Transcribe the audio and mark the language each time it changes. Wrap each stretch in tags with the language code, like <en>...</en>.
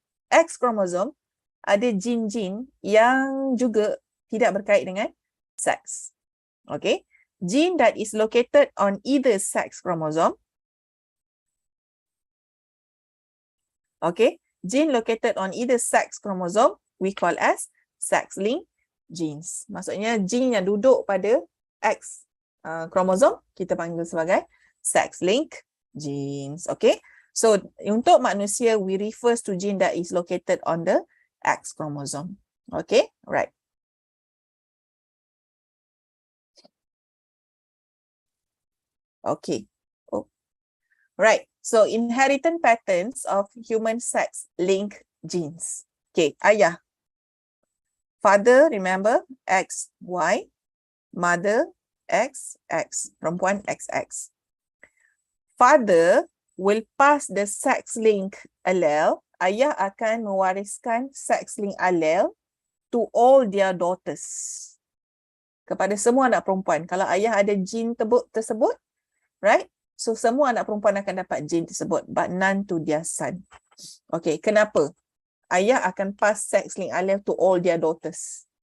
<ms>X chromosome ada gene-gene yang juga tidak berkait dengan seks. Okay?</ms> <en>Gene that is located on either sex chromosome. Okay? Gene located on either sex chromosome we call as sex-linked genes.</en> <ms>Maksudnya gene yang duduk pada X kromosom kita panggil sebagai sex-linked genes. Okay. So untuk manusia</ms> <en>we refers to gene that is located on the X chromosome. Okay. Right. Okay. Oh. Right. So inheritance patterns of human sex-linked genes. Okay.</en> <ms>Ayah.</ms> <en>Father, remember, XY. Mother, XX.</en> <ms>Perempuan,</ms> <en>XX. Father will pass the sex-linked allele.</en> <ms>Ayah akan mewariskan</ms> <en>sex-linked allele to all their daughters.</en> <ms>Kepada semua anak perempuan. Kalau ayah ada gene tersebut, right? So, semua anak perempuan akan dapat gene tersebut.</ms> <en>But none to their son. Okay,</en> <ms>kenapa? Ayah akan</ms> <en>pass sex-linked allele to all their daughters.</en>